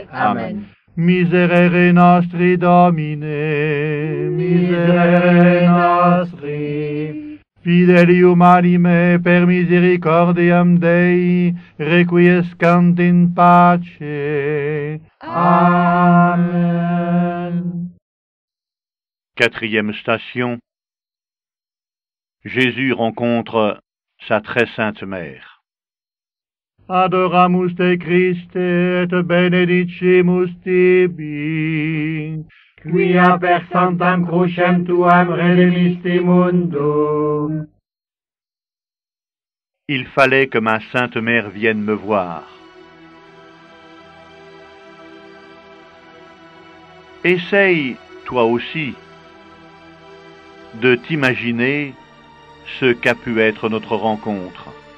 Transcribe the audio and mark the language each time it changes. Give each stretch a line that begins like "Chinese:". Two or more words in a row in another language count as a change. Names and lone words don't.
Latin: Amen. Miserere nostri, Domine, miserere nostri. Fidelium anime per misericordiam Dei, requiescant in pace.
French: Amen. Quatrième station. Jésus rencontre sa très sainte mère.
Latin: Adoramus te Christe et benedicimus tibi, quia per sanctam crucem tuam redemisti mundum.
French: Il fallait que ma sainte mère vienne me voir. Essaye, toi aussi, de t'imaginer ce qu'a pu être notre rencontre.